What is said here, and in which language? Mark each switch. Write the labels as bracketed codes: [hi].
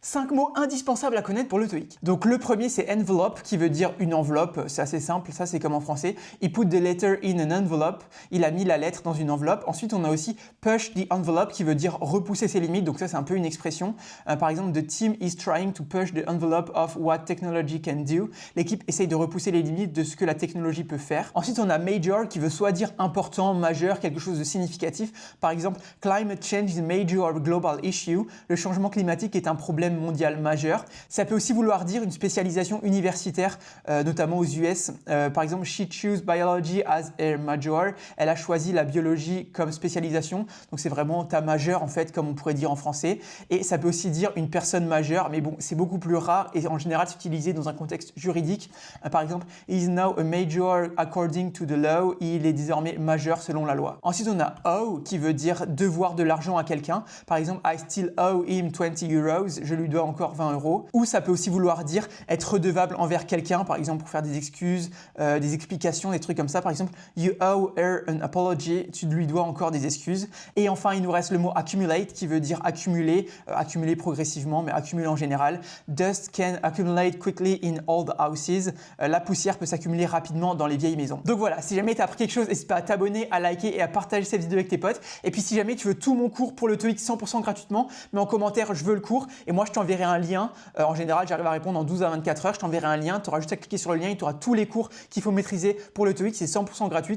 [fr] 5 mots indispensables à connaître pour le TOEIC. Donc le premier c'est envelope qui veut dire une enveloppe, c'est assez simple, ça c'est comme en français. [en] He put the letter in an envelope, [fr] il a mis la lettre dans une enveloppe. Ensuite on a aussi push the envelope qui veut dire repousser ses limites, donc ça c'est un peu une expression. Par exemple, [en] the team is trying to push the envelope of what technology can do. [fr] L'équipe essaye de repousser les limites de ce que la technologie peut faire. Ensuite on a major qui veut soit dire important, majeur, quelque chose de significatif. Par exemple, [en] climate change is a major global issue. [fr] Le changement climatique est un problème mondial majeur. Ça peut aussi vouloir dire une spécialisation universitaire, notamment aux US. Par exemple, [en] she chose biology as her major. [fr] Elle a choisi la biologie comme spécialisation. Donc c'est vraiment ta majeure en fait, comme on pourrait dire en français. Et ça peut aussi dire une personne majeure, mais bon, c'est beaucoup plus rare et en général c'est utilisé dans un contexte juridique. Par exemple, [en] he is now a major according to the law. [fr] Il est désormais majeur selon la loi. Ensuite, on a owe qui veut dire devoir de l'argent à quelqu'un. Par exemple, [en] I still owe him 20 euros. [fr] Je lui dois encore 20 euros. Ou ça peut aussi vouloir dire être redevable envers quelqu'un, par exemple pour faire des excuses, des explications, des trucs comme ça. Par exemple, [en] you owe her an apology. [fr] Tu lui dois encore des excuses. Et enfin, il nous reste le mot accumulate qui veut dire accumuler, accumuler progressivement, mais accumuler en général. [en] Dust can accumulate quickly in old houses. [fr] La poussière peut s'accumuler rapidement dans les vieilles maisons. Donc voilà, si jamais tu as appris quelque chose, n'hésite pas à t'abonner, à liker et à partager cette vidéo avec tes potes. Et puis si jamais tu veux tout mon cours pour le TOEIC 100% gratuitement, mets en commentaire je veux le cours et moi je t'enverrai un lien. En général, j'arrive à répondre en 12 à 24 heures. Je t'enverrai un lien, tu auras juste à cliquer sur le lien et tu auras tous les cours qu'il faut maîtriser pour le TOEIC. C'est 100% gratuit.